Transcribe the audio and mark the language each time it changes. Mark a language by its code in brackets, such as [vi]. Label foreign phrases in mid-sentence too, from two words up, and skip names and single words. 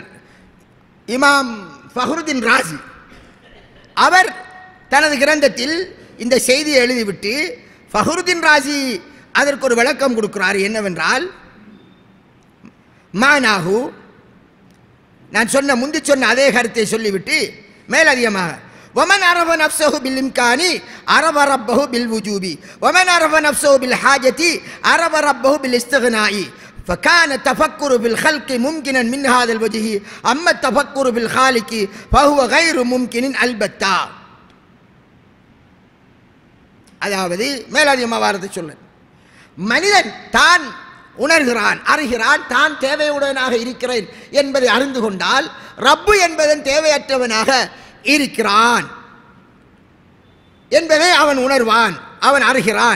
[ta] இமாம் ஃபஹ்ருதீன் ராஸி அவர் தனது கிரந்தத்தில் இந்த செய்தியை எழுதிவிட்டு ஃபஹ்ருதீன் ராஸி அதற்கு ஒரு விளக்கம் கொடுக்கிறார். என்னவென்றால், மானாஹு, நான் முந்தி சொன்ன அதே கருத்தை சொல்லிவிட்டு மேலதிகமாக, [ar] ومن عرف نفسه بالإمكان عرف ربه بالوجوب ومن عرف نفسه بالحاجة عرف ربه بالاستغناء فكان التفكر بالخلق ممكنا من هذا الوجه أما التفكر بالخالق فهو غير ممكن البتة. [ta] அதாவது மேலதிகமாக வார்த்தை சொல்ல, மனிதன் தான் உணர்கிறான், அறிகிறான், தான் தேவையுடனாக இருக்கிறேன் என்பதை அறிந்து கொண்டால் ரப்பு என்பதன் தேவையற்றவனாக இருக்கிறான் என்பதை அவன் உணர்வான், அவன் அறிகிறான்.